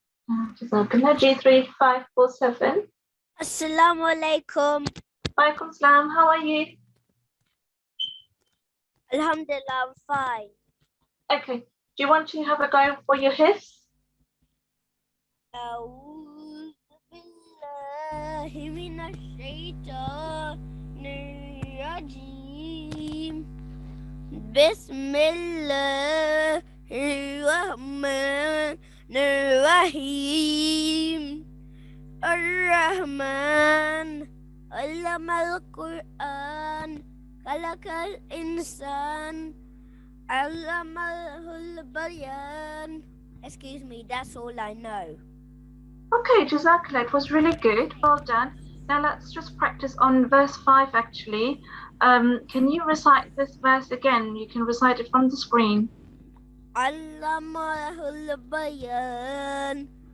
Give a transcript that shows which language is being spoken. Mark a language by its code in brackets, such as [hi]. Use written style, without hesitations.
[en] Jazakallah, G3 547. Assalamu alaikum. Walaikum salam, how are you? Alhamdulillah, I'm fine. Okay, do you want to have a go for your hifz? [ar] أعوذ بالله من الشيطان الرجيم. بسم الله الرحمن الرحيم. الرحمن علم القرآن خلق الإنسان علمه البيان. [en] Excuse me, that's all I know. Okay, Jazakallah, it was really good. Well done. Now let's just practice on verse 5 actually. Can you recite this verse again? You can recite it from the screen. [ar] علمه البيان.